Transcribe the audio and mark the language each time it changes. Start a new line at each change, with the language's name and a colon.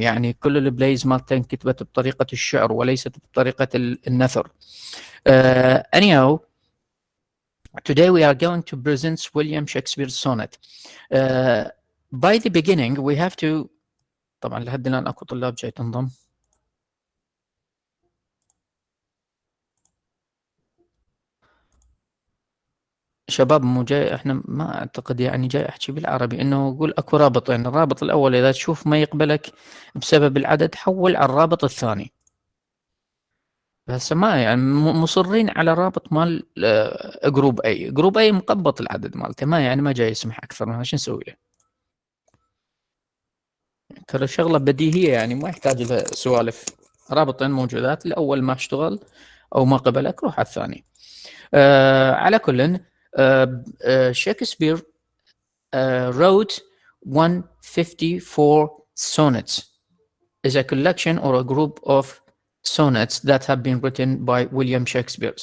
Arabic: يعني كل البلايز مالته انكتبت بطريقة الشعر وليست بطريقة النثر.
English: Anyhow, today we are going to present William Shakespeare's sonnet. By the beginning we have to.
Arabic: طبعا لحد الآن اكو طلاب جاي تنضم. شباب مو جاي، احنا ما اعتقد يعني جاي احكي بالعربي، انه اقول اكو رابطين، الرابط الاول اذا تشوف ما يقبلك بسبب العدد حول على الرابط الثاني. هسه ما يعني مصرين على رابط مال جروب اي، جروب اي مقبط العدد مالته، ما يعني ما جاي يسمح اكثر من هذا، شو نسوي له؟ ترى شغله بديهيه يعني ما يحتاج لها سوالف. رابطين موجودات، الاول ما اشتغل او ما قبلك روح على الثاني. على كل
English: Shakespeare wrote 154 sonnets, is a collection or a group of sonnets that have been written by William Shakespeare.